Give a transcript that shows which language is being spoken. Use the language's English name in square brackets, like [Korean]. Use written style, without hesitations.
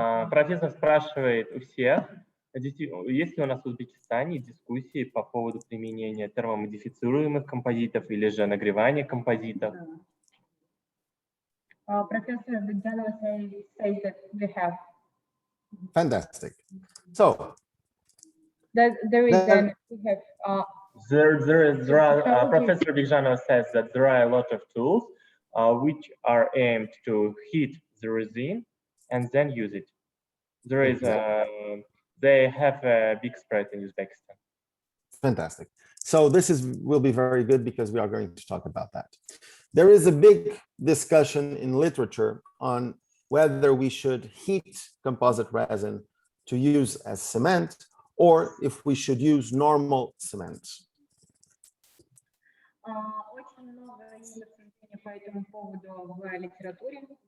[Russian] Профессор спрашивает у всех, есть ли у нас в Узбекистане дискуссии по поводу применения термомодифицируемых композитов или же нагревания композитов. [English] Профессор Богданова says that we have. Fantastic. So There is then, we have. Professor Bigjanov says that there are a lot of tools which are aimed to heat the resin and then use it. There is they have a big spread in Uzbekistan. Fantastic. So this will be very good because we are going to talk about that. There is a big discussion in literature on whether we should heat composite resin to use as cement or if we should use normal cement. [Russian] Очень много обсуждений по этому поводу в литературе.